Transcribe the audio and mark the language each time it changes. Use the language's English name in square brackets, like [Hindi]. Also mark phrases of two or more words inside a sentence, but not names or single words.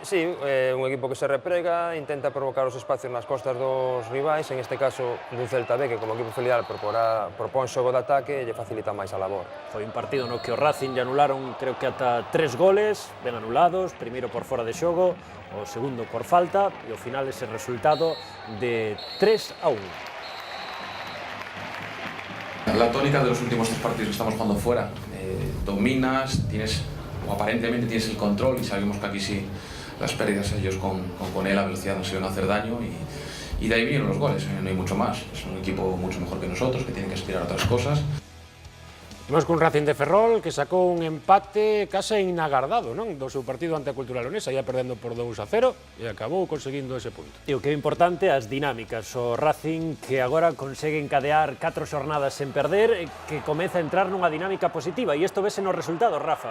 [Galician] Sí, un equipo que se reprega, intenta provocar os espacios nas costas dos rivais, en este caso dun Celta B que como equipo filial propón xogo de ataque e lle facilita máis a labor. Foi un partido no que o Racing lle anularon creo que ata 3 goles, ben anulados, primeiro por fora de xogo, o segundo por falta e ao final ese resultado de 3-1. [Spanish] La tónica de los últimos 3 partidos que estamos jugando fuera, dominas, o aparentemente tienes el control y sabemos que aquí sí las pérdidas ellos con él a velocidad nos iban a hacer daño y de ahí vienen los goles, no hay mucho más. Es un equipo mucho mejor que nosotros, que tiene que aspirar a otras cosas. [Galician] Imos cun Racing de Ferrol que sacou un empate case inagardado, non? Do seu partido ante a Cultural Leonesa, ia perdendo por 2-0 e acabou conseguindo ese punto. E o que é importante, as dinámicas. O Racing que agora consegue encadear 4 xornadas sen perder, que comeza a entrar nunha dinámica positiva, e isto vese nos resultados, Rafa.